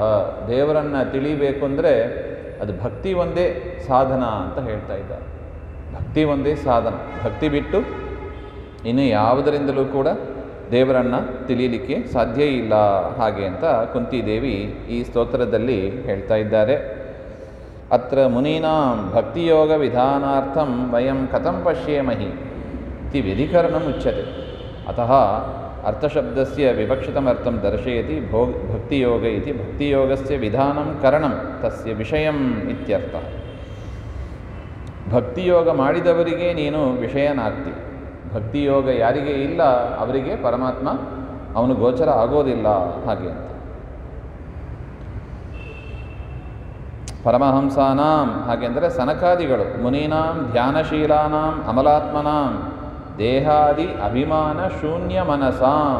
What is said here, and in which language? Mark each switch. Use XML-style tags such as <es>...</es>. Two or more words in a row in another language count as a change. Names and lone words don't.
<kn>ದೇವರನ್ನು ತಿಳಿಬೇಕು ಅಂದರೆ ಅದು ಭಕ್ತಿ ಒಂದೇ ಸಾಧನ ಅಂತ ಹೇಳ್ತಾ ಇದ್ದಾರೆ. ಭಕ್ತಿ ಒಂದೇ ಸಾಧನ. ಭಕ್ತಿ ಬಿಟ್ಟು ಇನ್ನು ಯಾವುದರಿಂದಲೂ ಕೂಡ ದೇವರನ್ನು ತಿಳಿಯಲಿಕ್ಕೆ ಸಾಧ್ಯ ಇಲ್ಲ ಹಾಗೆ ಅಂತ ಕುಂತಿದೇವಿ ಈ ಸ್ತೋತ್ರದಲ್ಲಿ ಹೇಳ್ತಾ ಇದ್ದಾರೆ.</kn> <sa>ಅತ್ರ ಮುನೀನಾಂ ಭಕ್ತಿಯೋಗ ವಿಧಾನಾರ್ಥಂ ವಯಂ ಕಥಂ ಪಶ್ಯೇಮಹಿ ಇತಿ ವ್ಯಧಿಕರಣಂ ಉಚ್ಯತೆ. ಅತಃ ಅರ್ಥಶಬ್ದಸ್ಯ ವಿವಕ್ಷಿತಮರ್ಥಂ ದರ್ಶಯತಿ ಭಕ್ತಿಯೋಗ ಇತಿ ಭಕ್ತಿಯೋಗಸ್ಯ ವಿಧಾನಂ ಕರಣಂ ತಸ್ಯ ವಿಷಯಂ ಇತ್ಯರ್ಥಃ.</sa> <kn>ಭಕ್ತಿಯೋಗ ಮಾಡಿದವರಿಗೆ ನೀನು ವಿಷಯನಾಗ್ತಿ. ಭಕ್ತಿಯೋಗ ಯಾರಿಗೆ ಇಲ್ಲ ಅವರಿಗೆ ಪರಮಾತ್ಮ ಅವನು ಗೋಚರ ಆಗೋದಿಲ್ಲ ಹಾಗೆ ಅಂತ. ಪರಮಹಂಸಾನಾಂ ಹಾಗೆಂದರೆ ಸನಕಾದಿಗಳು,</kn> <sa>ಮುನೀನಾಂ ಧ್ಯಾನಶೀಲಾನಾಂ ಅಮಲಾತ್ಮನಾಂ ದೇಹಾದಿ ಅಭಿಮಾನ ಶೂನ್ಯ ಮನಸಾಂ.</sa>